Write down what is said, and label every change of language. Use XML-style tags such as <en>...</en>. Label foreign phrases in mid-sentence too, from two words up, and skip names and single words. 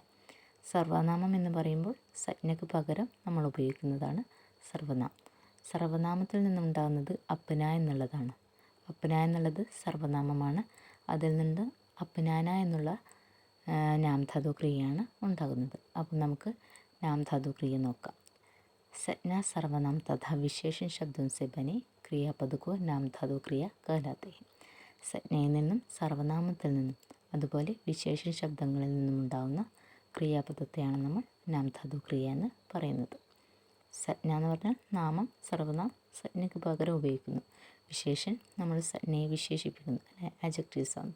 <ml>സർവനാമം എന്ന് പറയുമ്പോൾ സംജ്ഞയ്ക്ക് പകരം നമ്മൾ ഉപയോഗിക്കുന്നതാണ് സർവനാമം. സർവനാമത്തിൽ നിന്നുണ്ടാകുന്നത് അപ്ന എന്നുള്ളതാണ്. അപ്ന എന്നുള്ളത് സർവനാമമാണ്. അതിൽ നിന്ന് അപ്നാന എന്നുള്ള നാംധാതു ക്രിയയാണ് ഉണ്ടാകുന്നത്. അപ്പം നമുക്ക് നാംധാതു ക്രിയ നോക്കാം.</ml> <hi>संज्ञा सर्वनाम तथा विशेषण शब्दों से बने क्रियापद को नामधातु क्रिയ कहलाते हैं.</hi> <ml>സംജ്ഞയിൽ നിന്നും സർവനാമത്തിൽ നിന്നും അതുപോലെ വിശേഷണ ശബ്ദങ്ങളിൽ നിന്നും ഉണ്ടാകുന്ന ക്രിയാപദത്തെയാണ് നമ്മൾ നാംധാതു ക്രിയ എന്ന് പറയുന്നത്. സംജ്ഞ എന്ന് പറഞ്ഞാൽ നാമം, സർവനാം സംജ്ഞയ്ക്ക് പകരം ഉപയോഗിക്കുന്നു. വിശേഷൻ നമ്മൾ സംജ്ഞയെ വിശേഷിപ്പിക്കുന്നു അല്ലെ, ആഡ്ജക്റ്റീവ്സ് ആണ്.</ml>